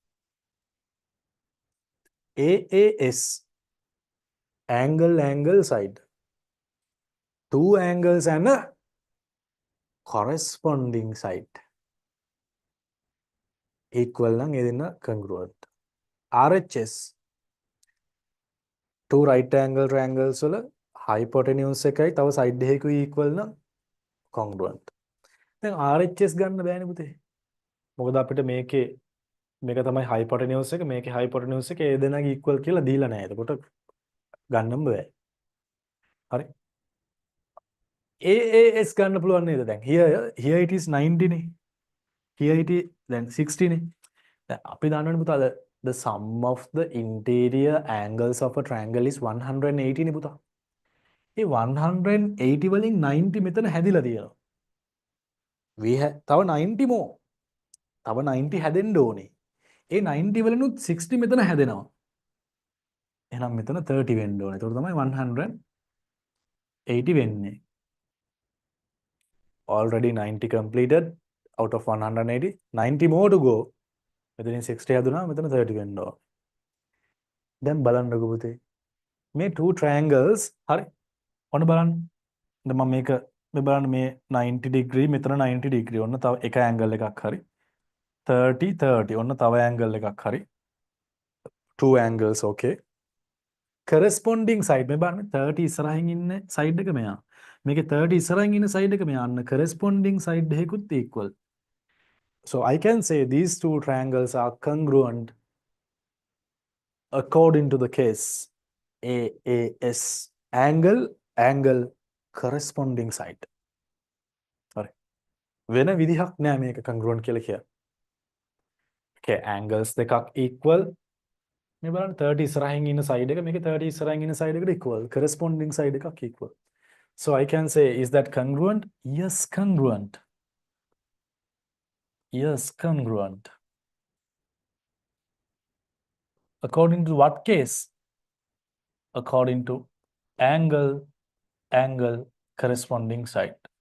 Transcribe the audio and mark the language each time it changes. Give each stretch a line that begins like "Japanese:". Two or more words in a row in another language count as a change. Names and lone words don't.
English: AAS, angle, angle, side. 2 angles and a corresponding side. Equal lang edina congruent.
Sinhala: RHS,
English: 2 right angle triangles
Sinhala: වල hypotenuse එකයි තව side එකකුයි equal නම් congruent. දැන් RHS ගන්න බෑනේ පුතේ. මොකද අපිට මේකේ මේක තමයි hypotenuse එක මේකේ hypotenuse එක ඒ දෙනාගේ equal කියලා දීලා නැහැ. එතකොට ගන්නම බෑ. හරි. AAS ගන්න පුළුවන් නේද දැන්?
English: Here it is 90 නේ. Here it is then 60 නේ.
Sinhala: දැන් අපි දන්නවනේ පුතා
English: the sum of the interior angles of a triangle is 180 නේ පුතා.
Sinhala: ඒ 180 වලින් 90 මෙතන හැදිලා තියෙනවා. තව 90 more. තව 90 හැදෙන්න ඕනේ. ඒ 90 වලිනුත් 60 මෙතන හැදෙනවා. එහෙනම් මෙතන 30 වෙන්න ඕනේ. ඒකට තමයි 180 වෙන්නේ.
English: Already 90 completed out of 180. 90 more to go.
Sinhala: මෙතනින් 60 හැදුනා මෙතන 30 වෙන්න ඕනේ. දැන් බලන්නකෝ පුතේ. මේ
English: two triangles
Sinhala: හරි. ඔන්න බලන්න. දැන් මම මේක මේ බලන්න මේ 90 degree මෙතන 90 degree ඔන්න තව එක angle එකක් හරි 30 30 ඔන්න තව angle එකක් හරි
English: two angles okay corresponding side
Sinhala: මේ බලන්න 30 ඉස්සරහින් ඉන්න side එක මෙයා මේකේ 30 ඉස්සරහින් ඉන්න side එක මෙයා අන්න
English: corresponding side
Sinhala: දෙකකුත් equal
English: so I can say these two triangles are congruent according to the case AAS angle corresponding side. Sorry.
Sinhala: වෙන විදිහක් නෑ මේක congruent කියලා කිය. Okay, angles දෙකක් equal. මේ බලන්න 30 ඉස්සරහින් ඉන්න side එක මේකේ 30 ඉස්සරහින් ඉන්න side එකට equal. Corresponding side එකක් equal.
English: So I can say is that congruent? Yes, congruent. Yes, congruent. According to what case? According to angle corresponding side.